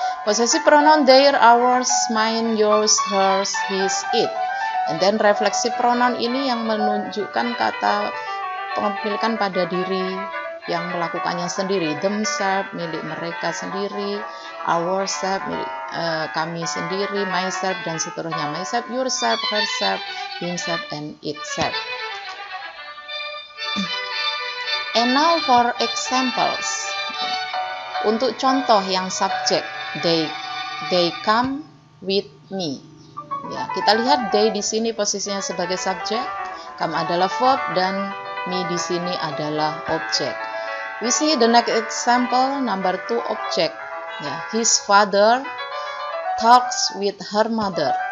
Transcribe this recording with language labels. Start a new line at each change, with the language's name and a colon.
English: Possessive pronoun their, ours, mine, yours, hers, his, it. And then
Indonesian: reflexive pronoun ini yang menunjukkan kata pemilikan pada diri yang melakukannya sendiri. Themselves, milik mereka sendiri. Ourselves, milik kami sendiri. Myself, dan seterusnya.
English: Myself, yourself, herself, himself, and itself. And now for examples.
Indonesian: Untuk contoh yang subjek,
English: they come with me.
Indonesian: Ya, kita lihat they di sini posisinya sebagai subjek, come adalah verb, dan me di sini adalah objek.
English: We see the next example, number 2 object. Ya, his father talks with her mother.